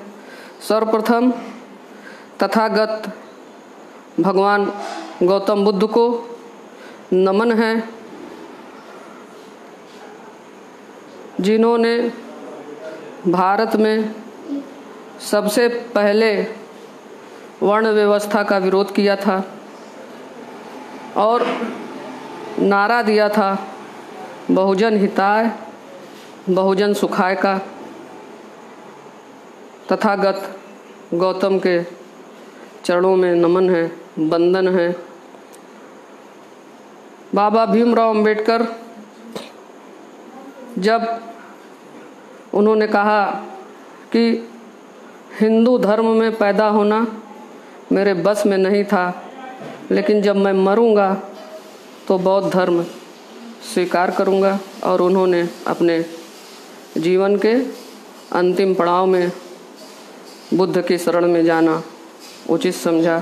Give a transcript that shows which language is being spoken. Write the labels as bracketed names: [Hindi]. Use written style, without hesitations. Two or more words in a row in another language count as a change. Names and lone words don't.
[Hindi] सर्वप्रथम तथागत भगवान गौतम बुद्ध को नमन है, जिन्होंने भारत में सबसे पहले वर्ण व्यवस्था का विरोध किया था और नारा दिया था [Sanskrit] बहुजन हिताय बहुजन सुखाय [Hindi] का। तथागत गौतम के चरणों में नमन है, वंदन है। बाबा भीमराव अंबेडकर जब उन्होंने कहा कि हिंदू धर्म में पैदा होना मेरे बस में नहीं था, लेकिन जब मैं मरूंगा तो बौद्ध धर्म स्वीकार करूंगा, और उन्होंने अपने जीवन के अंतिम पड़ाव में बुद्ध की शरण में जाना उचित समझा।